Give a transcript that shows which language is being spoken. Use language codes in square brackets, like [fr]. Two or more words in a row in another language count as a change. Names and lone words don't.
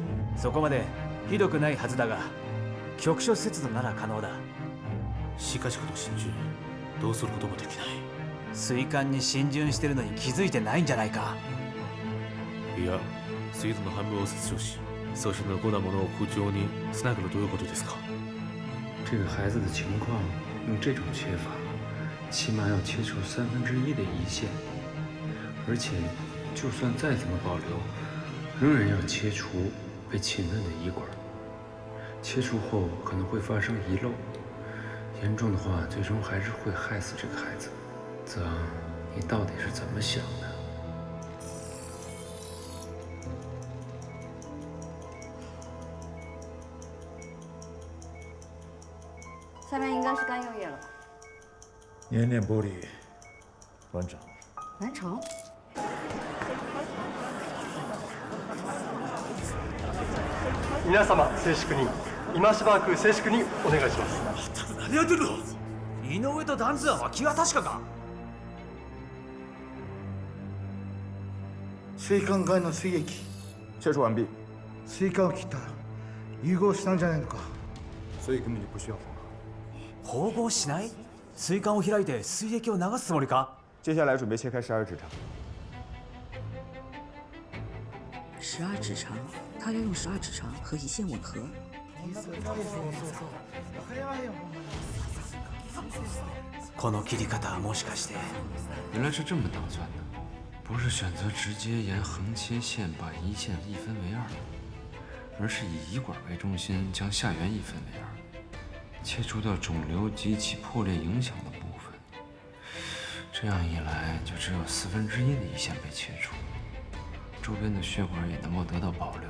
[ja] そこまでひどくないはずだが、局所切除なら可能だ。しかしこの浸潤、どうすることもできない。膵管に浸潤してるのに気づいてないんじゃないか。いや、膵臓の半分を切除し、そして残ったものを浮上につなげるということですか？ [zh] 这个孩子的情况，用这种切法，起码要切除1/3的胰腺，而且就算再怎么保留，仍然要切除被浸润的胰管。切除后可能会发生遗漏，严重的话，最终还是会害死这个孩子。子昂，你到底是怎么想的？下面应该是肝右叶了吧？粘连剥离完成。完成。 [ja] 皆様静粛に、今しばらく静粛にお願いします。何やってるの？井上と段津庵は気が確かか？膵管外の膵液 [zh] 切除完毕。 [ja] 膵管を切ったら融合したんじゃないのか？ [zh] 所以根本就不需要缝合。 [ja] 縫合しない？膵管を開いて膵液を流すつもりか？ [zh] 接下来准备切开12指肠。 12指肠，他要用12指肠和胰腺吻合。 [ja] この切り方はもしかして… [zh] 原来是这么打算的，不是选择直接沿横切线把胰腺一分为二，而是以胰管为中心将下缘一分为二，切除掉肿瘤及其破裂影响的部分。这样一来，就只有1/4的胰腺被切除，周边的血管也能够得到保留。